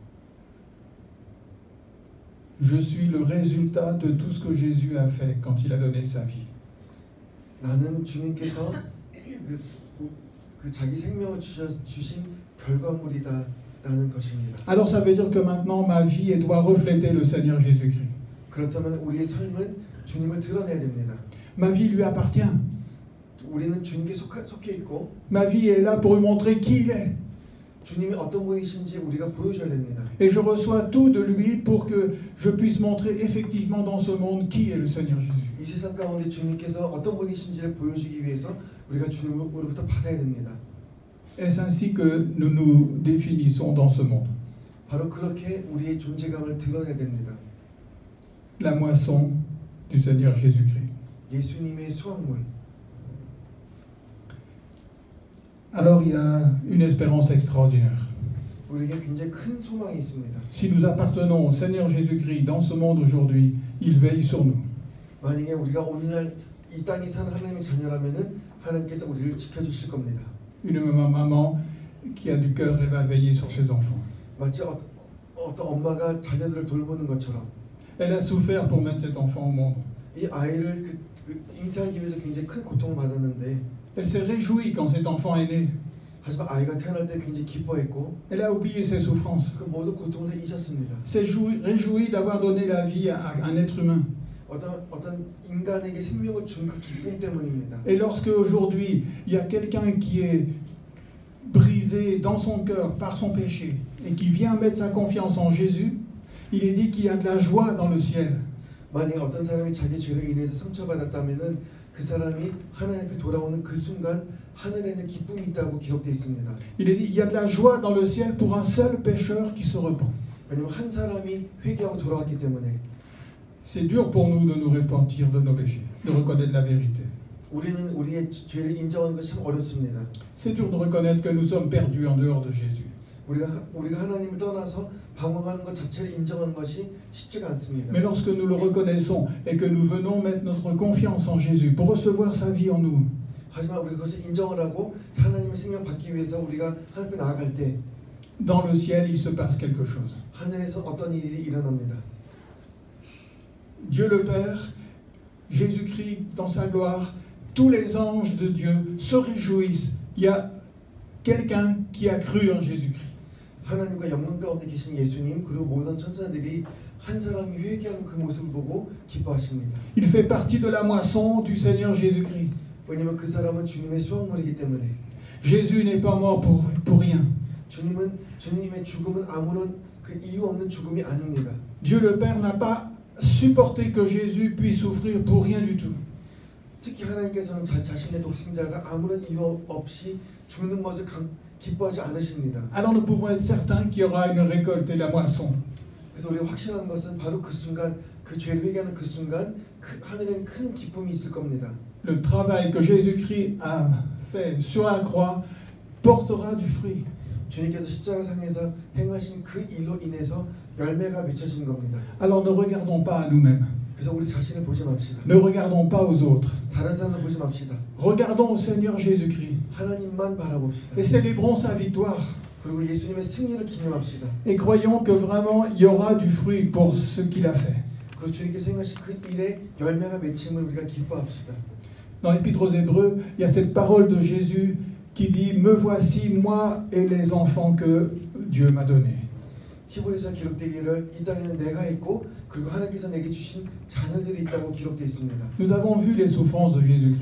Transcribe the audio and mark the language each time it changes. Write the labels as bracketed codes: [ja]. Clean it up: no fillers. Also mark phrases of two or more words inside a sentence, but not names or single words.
[fr] Je suis le résultat de tout ce que Jésus a fait quand il a donné sa vie. [ko] 나는 주님께서 그 자기 생명을 주신 결과물이다라는 것입니다. [fr] Alors ça veut dire que maintenant ma vie doit refléter le Seigneur Jésus-Christ. [ko] 그렇다면 우리의 삶은 주님을 드러내야 됩니다. [fr] Ma vie lui appartient. [ko] 우리는 주님께 속해 있고 [fr] ma vie est là pour lui montrer qui il est. [ko] 주님이 어떤 분이신지 우리가 보여줘야 됩니다. [fr] Et je reçois tout de lui pour que je puisse montrer effectivement dans ce monde qui est le Seigneur Jésus. [ko] 이 세상 가운데 주님께서 어떤 분이신지를 보여주기 위해서 우리가 주님으로부터 받아야 됩니다. [fr] Est-ce ainsi que nous nous définissons dans ce monde? [ko] 바로 그렇게 우리의 존재감을 드러내야 됩니다. [fr] La moisson du Seigneur Jésus-Christ. [ko] 예수님의 수확물. [fr] Alors il y a une espérance extraordinaire. [ko] 우리에게 굉장히 큰 소망이 있습니다. [fr] Si nous appartenons au Seigneur Jésus-Christ dans ce monde aujourd'hui, il veille sur nous. [ko] 만약에 우리가 오늘날 이 땅에 사는 하나님의 자녀라면은 하나님께서 우리를 지켜주실 겁니다. [fr] Une maman qui a du cœur, elle va veiller sur ses enfants. [ko] 마치 어떤 엄마가 자녀들을 돌보는 것처럼 [fr] Elle a souffert pour mettre cet enfant au monde. [ko] 이 아이를 잉태하기 위해서 굉장히 큰 고통을 받았는데 [fr] Elle s'est réjouie quand cet enfant est né. [ko] 하지만 아이가 태어날 때 굉장히 기뻐했고 [fr] Elle a oublié ses souffrances. [ko] 그 모든 고통을 다 잊었습니다. [fr] S'est réjouie d'avoir donné la vie à un être humain. [ko] 어떤 인간에게 생명을 준 그 기쁨 때문입니다. [fr] Et lorsque aujourd'hui il y a quelqu'un qui est brisé dans son cœur par son péché et qui vient mettre sa confiance en Jésus, il est dit qu'il y a de la joie dans le ciel. [ko] 만약에 어떤 사람이 자기 죄로 인해서 상처받았다면은 그 사람이 하나님 앞에 돌아오는 그 순간 하늘에는 기쁨이 있다고 기록되어 있습니다. [fr] Il est dit il y a de la joie dans le ciel pour un seul pécheur qui se repent. [ko] 왜냐면 한 사람이 회개하고 돌아왔기 때문에. [fr] C'est dur pour nous de nous repentir de nos péchés, de reconnaître la vérité. [ko] 우리는 우리의 죄를 인정하는 것이 참 어렵습니다. [fr] C'est dur de reconnaître que nous sommes perdus en dehors de Jésus. [ko] 우리가 하나님을 떠나서 방황하는 것 자체를 인정하는 것이 쉽지가 않습니다. [fr] Mais lorsque nous le reconnaissons et que nous venons mettre notre confiance en Jésus pour recevoir sa vie en nous, [ko] 하지만 우리가 그것을 인정을 하고 하나님의 생명 받기 위해서 우리가 하나님 앞에 나아갈 때 [fr] dans le ciel, il se passe quelque chose. [ko] 하늘에서 어떤 일이 일어납니다. [fr] Dieu le Père, Jésus-Christ dans sa gloire, tous les anges de Dieu se réjouissent. Il y a quelqu'un qui a cru en Jésus-Christ. [ko] 하나님과 영광 가운데 계신 예수님 그리고 모든 천사들이 한 사람이 회개하는 그 모습을 보고 기뻐하십니다. [fr] Il fait partie de la moisson du Seigneur Jésus-Christ. [ko] 왜냐하면 그 사람은 주님의 수확물이기 때문에. [fr] Jésus n'est pas mort pour rien. [ko] 주님의 죽음은 아무런 그 이유 없는 죽음이 아닙니다. [fr] Dieu le Père n'a pas supporté que Jésus puisse souffrir pour rien du tout. [ko] 특히 하나님께서는 자신의 독생자가 아무런 이유 없이 죽는 것을 기뻐하지 않으십니다. [fr] Alors nous pouvons être certains qu'il y aura une récolte et la moisson. [ko] 그래서 우리가 확신하는 것은 바로 그 순간, 그 죄를 회개하는 그 순간 하늘에는 큰 기쁨이 있을 겁니다. [fr] Le travail que Jésus-Christ a fait sur la croix portera du fruit. [ko] 주님께서 십자가상에서 행하신 그 일로 인해서 열매가 맺혀진 겁니다. [fr] Alors ne regardons pas à nous-mêmes. [ko] 그래서 우리 자신을 보지 맙시다. [fr] Ne regardons pas aux autres. [ko] 다른 사람을 보지 맙시다. [fr] Regardons au Seigneur Jésus-Christ [ko] 하나님만 바라봅시다. [fr] et célébrons sa victoire. [ko] 그리고 예수님의 승리를 기념합시다. [fr] Et croyons que vraiment il y aura du fruit pour ce qu'il a fait. [ko] 그리고 주님께서 행하신 그 일에 열매가 맺힘을 우리가 기뻐합시다. [fr] Dans l'Épître aux Hébreux, il y a cette parole de Jésus qui dit « Me voici, moi et les enfants que Dieu m'a donnés ». [ko] 히브리서 기록되기를 이 땅에는 내가 있고 그리고 하나님께서 내게 주신 자녀들이 있다고 기록되어 있습니다. [fr] Nous avons vu les souffrances de Jésus-Christ.